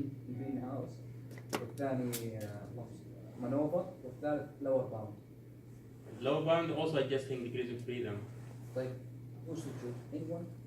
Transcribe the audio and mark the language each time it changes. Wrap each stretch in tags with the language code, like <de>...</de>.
<ar>جرين هاوس، والثاني مانوفا، والثالث</ar> <en>lower bound. Lower bound also adjusting degrees of freedom.</en> <ar>طيب وش تشوف؟</ar> <en>anyone؟</en>